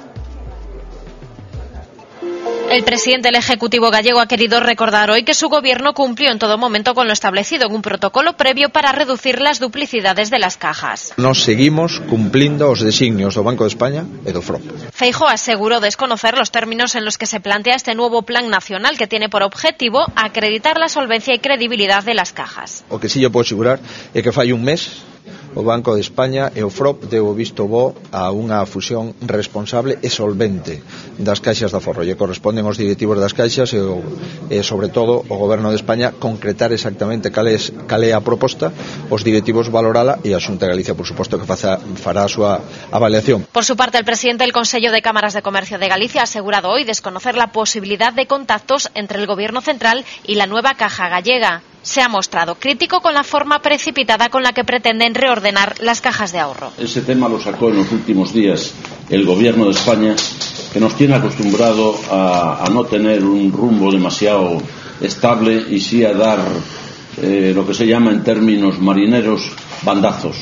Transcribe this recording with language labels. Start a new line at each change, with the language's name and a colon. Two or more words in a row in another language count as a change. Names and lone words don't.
Spanish: El presidente del Ejecutivo gallego ha querido recordar hoy que su Gobierno cumplió en todo momento con lo establecido en un protocolo previo para reducir las duplicidades de las cajas.
Galician: Nos seguimos cumplindo os designios do Banco de España e do FROB.
Spanish: Feijóo aseguró desconocer los términos en los que se plantea este nuevo plan nacional, que tiene por objetivo acreditar la solvencia y credibilidad de las cajas.
Galician: O que
Spanish: sí yo puedo asegurar
Galician: é que fai un mes o Banco de España e o FROB deu o visto bo a unha fusión responsable e solvente das caixas de aforro. E corresponden aos directivos das caixas e sobre todo o Goberno de España concretar exactamente cal é a proposta, os directivos valorala e a Xunta de Galicia, por suposto, que fará a súa avaliación.
Spanish: Por su parte, el presidente del Consello de Cámaras de Comercio de Galicia ha asegurado hoy desconocer la posibilidad de contactos entre el Gobierno central y la nueva caja gallega. Se ha mostrado crítico con la forma precipitada con la que pretenden reordenar las cajas de ahorro. Ese tema lo sacó en los últimos días el Gobierno de España, que nos tiene acostumbrado a no tener un rumbo demasiado estable y sí a dar lo que se llama en términos marineros bandazos.